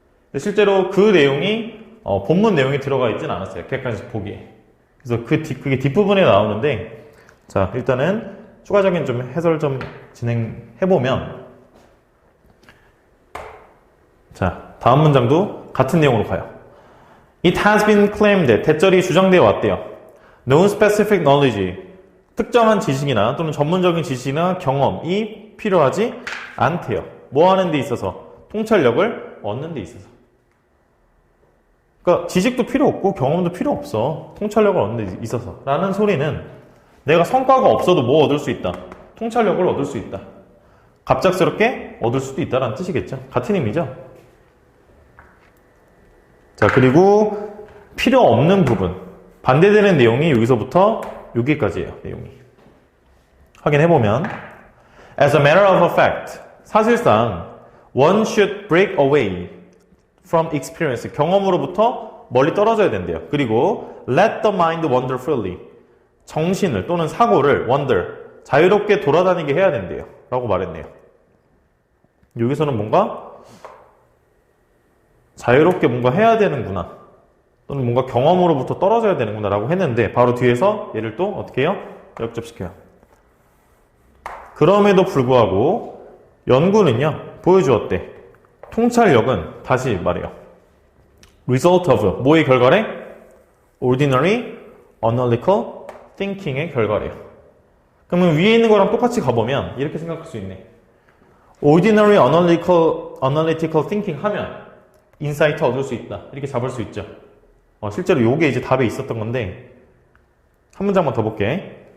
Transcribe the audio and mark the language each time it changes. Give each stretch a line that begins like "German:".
Korean: 근데 실제로 그 내용이 본문 내용이 들어가 있진 않았어요. 객관식 보기에. 그래서 그게 뒷부분에 나오는데, 자, 일단은 추가적인 좀 해설 좀 진행해보면, 자, 다음 문장도 같은 내용으로 가요. It has been claimed that 대절이 주장되어 왔대요. No specific knowledge, 특정한 지식이나 또는 전문적인 지식이나 경험이 필요하지 않대요. 뭐 하는 데 있어서? 통찰력을 얻는 데 있어서. 그러니까 지식도 필요 없고 경험도 필요 없어. 통찰력을 얻는 데 있어서. 라는 소리는 내가 성과가 없어도 뭐 얻을 수 있다? 통찰력을 얻을 수 있다. 갑작스럽게 얻을 수도 있다라는 뜻이겠죠. 같은 의미죠. 자, 그리고 필요 없는 부분. 반대되는 내용이 여기서부터 여기까지예요. 내용이.
English: 확인해보면 As a matter of fact, 사실상 one should break away from experience, 경험으로부터 멀리 떨어져야 된대요.
Korean: 그리고 let the mind wander freely, 정신을 또는 사고를 wander, 자유롭게 돌아다니게 해야 된대요. 라고 말했네요. 여기서는 뭔가 자유롭게 뭔가 해야 되는구나, 또는 뭔가 경험으로부터 떨어져야 되는구나 라고 했는데 바로 뒤에서 얘를 또 어떻게 해요? 역접시켜요. 그럼에도 불구하고 연구는요 보여주었대. 통찰력은 다시 말해요. result of 뭐의 결과래?
English: ordinary analytical thinking의 결과래요.
Korean: 그러면 위에 있는 거랑 똑같이 가보면 이렇게 생각할 수 있네. ordinary analytical thinking 하면 인사이트 얻을 수 있다. 이렇게 잡을 수 있죠. 실제로 요게 이제 답에 있었던 건데 한 문장만 더 볼게.